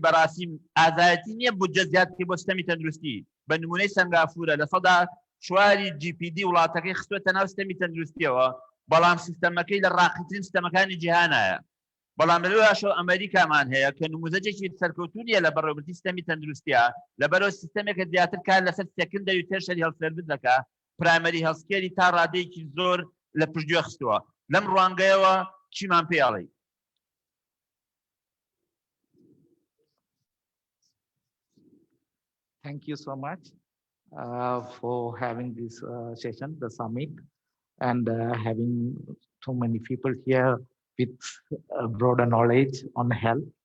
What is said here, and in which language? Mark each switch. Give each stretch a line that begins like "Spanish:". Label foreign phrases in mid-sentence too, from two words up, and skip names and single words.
Central Kurdish: بەڕاستی ئازایەتی نییە بودجە زیاد بکەی بۆ سیستەمی تەندروستی بە نمونەی سەنگافورە لە سەدا 4 GPD وڵاتەکەی خستوێتە ناو سیستەمی تەندروستیەوە بەڵام سیستەمەکەی لە ڕاقیترین سیستەمەکانی جیهانایە بەڵام لەواشەوە ئەمریکامان هەیە کە نموزەجێکی سەرکەوتوونیە لە بەڕێوەبردنی سیستەمی تەندروستیە لەبەرەوە سیستەمێکە زیاتر کار لەسەر سێکندەری و
English: tertiary health service
Central Kurdish: دەکا
English: primary healthcare
Central Kurdish: تا ڕادەیەکی زۆر لە پشتگوێ خستووە لەم ڕوانگەیەوە چیمان پێڵێ
English: Thank you so much for having this session, the summit, and having so many people here with broader knowledge on health.